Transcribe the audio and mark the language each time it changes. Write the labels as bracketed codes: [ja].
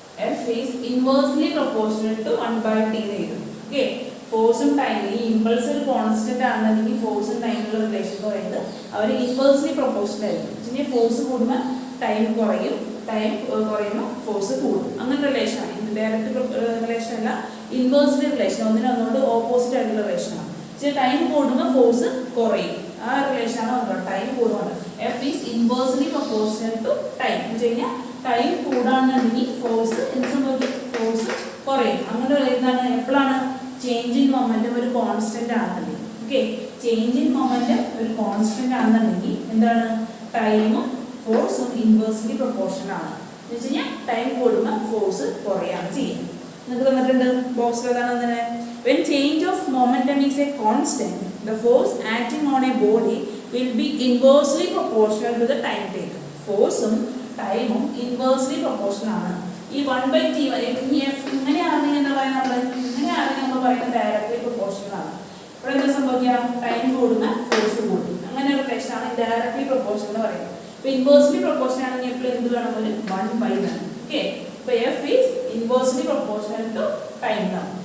[en] F is inversely proportional to 1/t [ml] എഴുതും. Okay, ഫോഴ്സും ടൈമും ഈ ഇമ്പൾസ് ഒരു കോൺസ്റ്റന്റ് ആണെന്നുണ്ടെങ്കിൽ ഫോഴ്സും ടൈമിലുള്ള റിലേഷൻ എന്ന് പറയുന്നത് അവർ ഇൻവേഴ്സ്ലി പ്രൊപ്പോർഷണൽ ആയിരിക്കും. ഫോഴ്സ് കൂടുമ്പോൾ ടൈം കുറയും, ടൈം കുറയുമ്പോൾ ഫോഴ്സ് കൂടും. അങ്ങനെ റിലേഷനാണ്. ഡയറക്റ്റ് റിലേഷൻ അല്ല, ഇൻവേഴ്സ്ലി റിലേഷൻ, ഒന്നിനൊന്നുകൊണ്ട് ഓപ്പോസിറ്റ് ആയിട്ടുള്ള റിലേഷനാണ്. ടൈം കൂടുമ്പോൾ ഫോഴ്സ് കുറയും, ആ റിലേഷനാണ് വന്നത്. ടൈം കൂടുമ്പോൾ [en] F is inversely proportional to time [ml] എന്ന് വെച്ച് കഴിഞ്ഞാൽ ടൈം കൂടാണെന്നുണ്ടെങ്കിൽ ഫോഴ്സ് എന്ത് സംഭവിക്കും? ഫോഴ്സ് കുറയും. അങ്ങനെ എന്താണ്? എപ്പോഴാണ്? ചേഞ്ച് ഇൻ മൊമെന്റം ഒരു കോൺസ്റ്റന്റ് ആണെന്നുണ്ടെങ്കിൽ. ഓക്കെ, ചേഞ്ച് ഇൻ മൊമെന്റം ഒരു കോൺസ്റ്റന്റ് ആണെന്നുണ്ടെങ്കിൽ എന്താണ്? ടൈമും ഫോഴ്സും ഇൻവേഴ്സ്ലി പ്രൊപ്പോർഷണൽ ആണ്. എന്ന് വെച്ച് കഴിഞ്ഞാൽ ടൈം കൂടുമ്പോൾ ഫോഴ്സ് കുറയാണ് ചെയ്യുന്നത്. നിങ്ങൾക്ക് തന്നിട്ടുണ്ട് ബോക്സിൽ ഏതാണ് തന്നെ? [en] When change of momentum is a constant, the force acting on a body will be inversely proportional to the time taken. [ml] ഫോഴ്സും ടൈമും ഇൻവേഴ്സ്ലി പ്രൊപ്പോർഷണൽ ആണ്. ഈ 1/t ഇങ്ങനെയാണെങ്കിൽ എന്താ പറയുക? ഇങ്ങനെയാണെങ്കിൽ നമ്മൾ പറയുന്നത് ഡയറക്റ്റ്ലി പ്രൊപ്പോർഷണൽ ആണ്. ഇവിടെ എന്താ സംഭവിക്കുക? ടൈം കൂടുമ്പോൾ ഫോഴ്സ് കൂടും. അങ്ങനെ ഒരു റിലേഷനാണ് ഡയറക്റ്റ്ലി പ്രൊപ്പോർഷണൽ എന്ന് പറയുന്നത്. ഇപ്പോൾ ഇൻവേഴ്സ്ലി പ്രൊപ്പോർഷണൽ ആണെങ്കിൽ എപ്പോഴും എന്ത് വേണം? ഒരു 1/. ഓക്കെ, ഇപ്പോൾ [en] F is inversely proportional to time [ml] ആണ്.